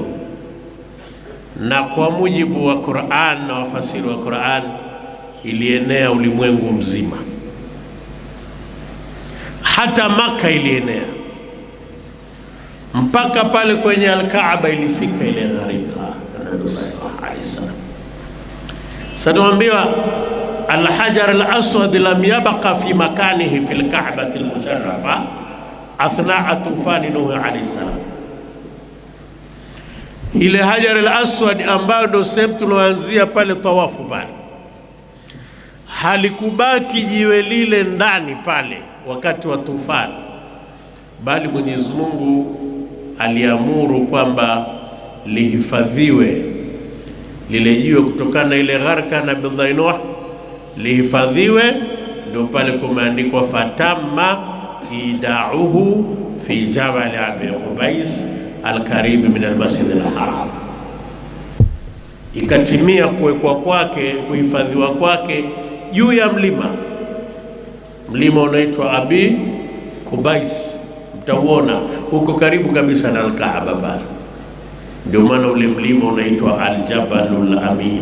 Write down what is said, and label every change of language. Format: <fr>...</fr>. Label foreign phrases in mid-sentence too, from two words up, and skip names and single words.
<sw>Na kwa mujibu wa Qur'an na wafasiri wa Qur'an ilienea ulimwengu mzima, hata Maka ilienea mpaka pale kwenye Al-Kaaba ilifika ile gharika ya Nabii</sw> <ar>عليه السلام.</ar> <sw>Sasa tuambiwa</sw> <ar>الحجر الأسود لم يبق في مكانه في الكعبة المشرفة أثناء طوفان نوح عليه السلام.</ar> <sw>Ile Hajar al-Aswad ambayo ndo sehemu tuloanzia pale tawafu pale, halikubaki jiwe lile ndani pale wakati wa tufani, bali Mwenyezi Mungu aliamuru kwamba lihifadhiwe lile jiwe kutokana na ile gharka na Nabii Nuh, lihifadhiwe. Ndio pale kumeandikwa</sw> <ar>فتم إيداعه في جبل أبي قبيس القريب من المسجد الحرام,</ar> <sw>ikatimia kuwekwa kwake, kuhifadhiwa kwake juu ya mlima unaitwa Abi Qubais. Mtauona huko karibu kabisa na Al-Kaaba pale, ndio maana ule mlima unaitwa Al-Jabalul Amin.</sw>